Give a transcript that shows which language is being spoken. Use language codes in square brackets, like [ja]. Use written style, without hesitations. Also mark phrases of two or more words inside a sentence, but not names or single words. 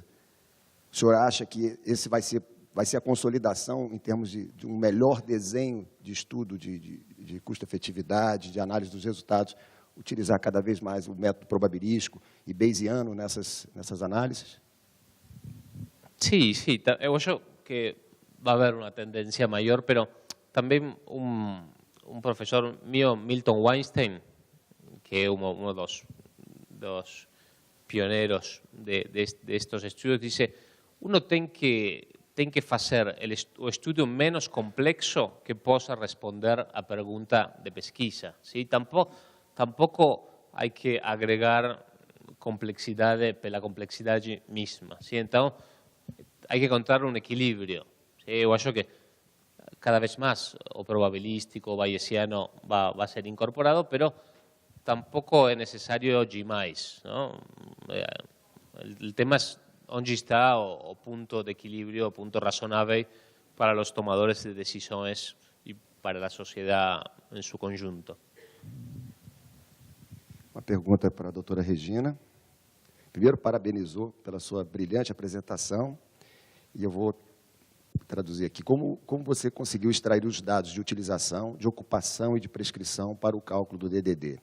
[pt] O senhor acha que esse vai ser a consolidação em termos de um melhor desenho de estudo de custo-efetividade, de análise dos resultados, utilizar cada vez mais o método probabilístico e bayesiano nessas análises? [es] Sí, sí, [pt] eu acho que [es] va a haber una tendencia mayor, pero también un profesor mío, Milton Weinstein, que es uno de los pioneros de estos estudios, dice, uno [pt] tem que fazer o estudio menos complexo que possa responder a pergunta de pesquisa. [es] ¿Sí? Tampoco hay que agregar [pt] complexidade pela complexidade mesma. [es] ¿Sí? [pt] Então, [es] hay que encontrar un equilibrio. ¿Sí? [pt] Eu acho que [es] cada vez más [pt] o probabilístico o bayesiano [es] va a ser incorporado, pero tampoco es necesario demais, ¿no? El tema es [pt] onde está o [es] punto de equilibrio, o punto razonable para los tomadores de decisiones y para la sociedad en su conjunto. [pt] Uma pergunta para a doutora Regina. Primeiro, parabenizou pela sua brilhante apresentação. E eu vou traduzir aqui. Como você conseguiu extrair os dados de utilização, de ocupação e de prescrição para o cálculo do DDD?